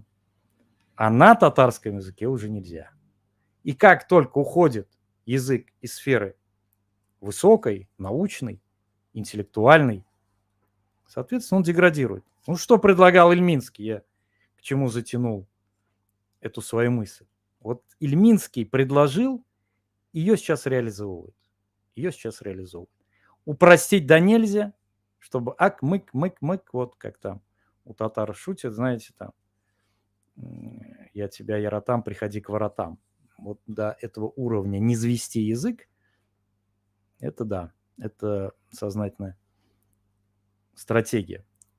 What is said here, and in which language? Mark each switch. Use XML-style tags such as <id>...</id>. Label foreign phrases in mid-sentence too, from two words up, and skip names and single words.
<ru>А на татарском языке уже нельзя. И как только уходит язык из сферы высокой, научной, интеллектуальной, соответственно, он деградирует. Ну, что предлагал Ильминский? Я к чему затянул эту свою мысль. Вот Ильминский предложил, ее сейчас реализовывают. Ее сейчас реализовывают. Упростить до нельзя, чтобы ак-мык-мык-мык, вот как там у татар шутят, знаете, там, я тебя, яратам, приходи к воротам. Вот до этого уровня не звести язык, это да, это сознательная стратегия.</ru>